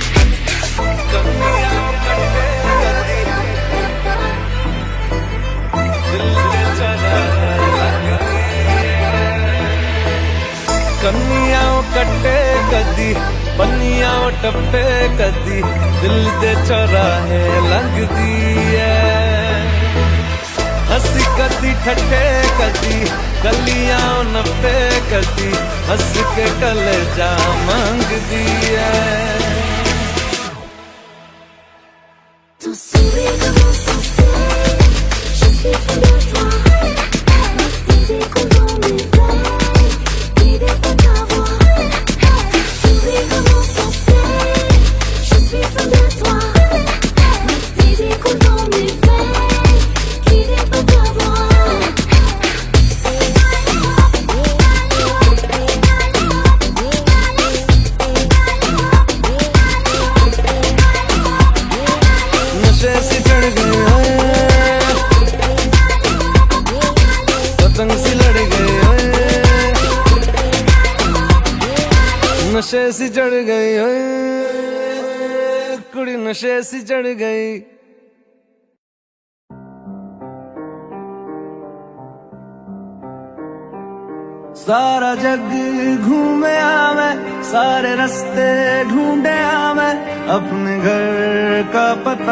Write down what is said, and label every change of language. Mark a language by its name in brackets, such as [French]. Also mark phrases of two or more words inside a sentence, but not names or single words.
[Punjabi] ਕੰਨੀਆਂ ਕੱਟੇ ਕਦੀ ਪੰਨੀਆਂ ਟੱਪੇ ਕਦੀ ਦਿਲ ਦੇ ਚੌਰਾਹੇ ਲੰਘਦੀ ਹੈ ਹੱਸੀ ਕਦੀ ਠੱਠੇ ਕਦੀ ਗਲੀਆਂ ਨੱਪੇ ਕਦੀ ਹੱਸ ਕੇ ਕਲੇਜਾ ਮੰਗਦੀ ਹੈ [French] Tu souris comment ça fait Je suis fou de toi Avec tes échos dans mes veines L'idée de t'avoir Tu souris comment ça fait Je suis fou de toi Avec tes échos dans mes veines L'idée de t'avoir [Hindi] नशे से चढ़ गई ओए पतंग सी लड़ गई ओए नशे से चढ़ गई ओए कुड़ी नशे से चढ़ गई सारा जग घूमे मैं सारे रास्ते ढूंढे मैं अपने घर का पता